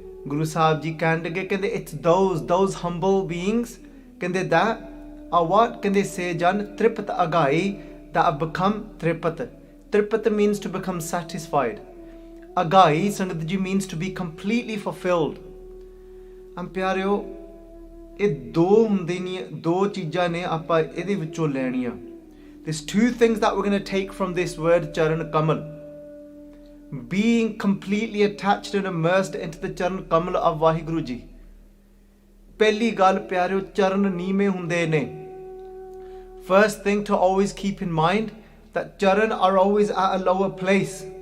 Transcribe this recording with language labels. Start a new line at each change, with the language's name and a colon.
English: Guru Sahib Ji kende it's those humble beings, kende that are what?
Punjabi: Kende se jan tripat agai,
English: that have become tripat. Tripat means to become satisfied. Agai, Sangat Ji, means to be completely fulfilled.
Punjabi: And ਪਿਆਰਿਓ, ਇਹ ਦੋ ਹੁੰਦੇ ਨੇ, ਦੋ ਚੀਜ਼ਾਂ ਨੇ ਆਪਾਂ ਇਹਦੇ ਵਿੱਚੋਂ ਲੈਣੀਆਂ.
English: There's two things that we're going to take from this word Charan Kamal. Being completely attached and immersed into the Charan Kamal of Vaheguru Ji.
Punjabi: ਪਹਿਲੀ ਗੱਲ ਪਿਆਰਿਓ, ਚਰਨ ਨੀਵੇਂ ਹੁੰਦੇ ਨੇ.
English: First thing to always keep in mind, that charan are always at a lower place.